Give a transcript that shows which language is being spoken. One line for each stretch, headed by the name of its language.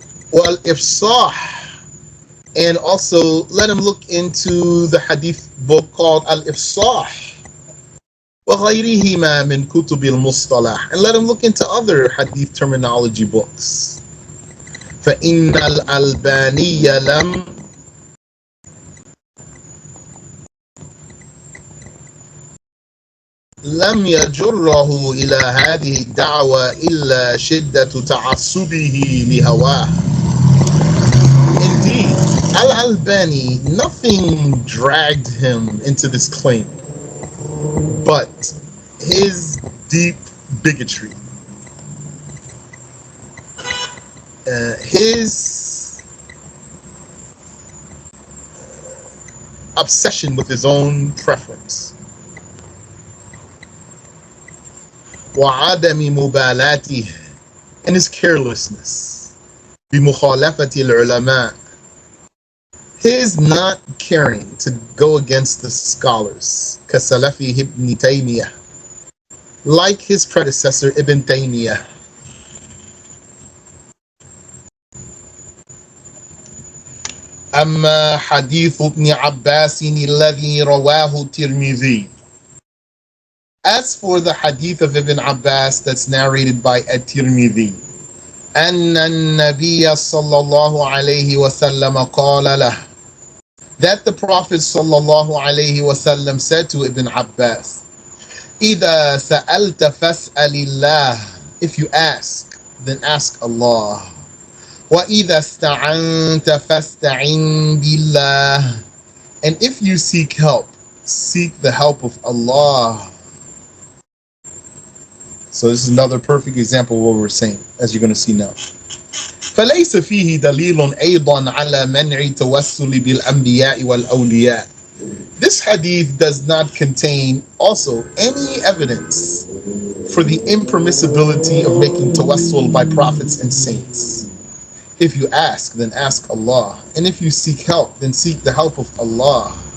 English: Wal-Ifsah. And also let him look into the hadith book called Al-Ifsah
Arabic: وغيرهما من كتب المصطلح,
English: and let him look into other hadith terminology books.
Arabic: فإن الألباني لم يجره إلى هذه الدعوة إلا شدة تعصبه لهواه.
English: Indeed, Al-Albani, nothing dragged him into this claim but his deep bigotry, his obsession with his own preference,
Arabic: وعدم مبالاته,
English: and his carelessness,
Arabic: بمخالفة العلماء,
English: his not caring to go against the scholars,
Arabic: كسلفه ابن تيمية,
English: like his predecessor Ibn Taymiyah.
Arabic: أما حديث ابن عباس الذي رواه الترمذي.
English: As for the hadith of Ibn Abbas that's narrated by At-Tirmidhi,
Arabic: أن النبي صلى الله عليه وسلم قال له,
English: that the Prophet
Arabic: صلى الله عليه وسلم
English: said to Ibn Abbas,
Arabic: إذا سألت فاسأل الله,
English: if you ask, then ask Allah.
Arabic: وإذا استعنت فاستعن بالله,
English: and if you seek help, seek the help of Allah. So this is another perfect example of what we're saying, as you're going to see now.
Arabic: فليس فيه دليل أيضا على منع التوسل بالأنبياء والأولياء.
English: This hadith does not contain also any evidence for the impermissibility of making tawassul by prophets and saints. If you ask, then ask Allah. And if you seek help, then seek the help of Allah.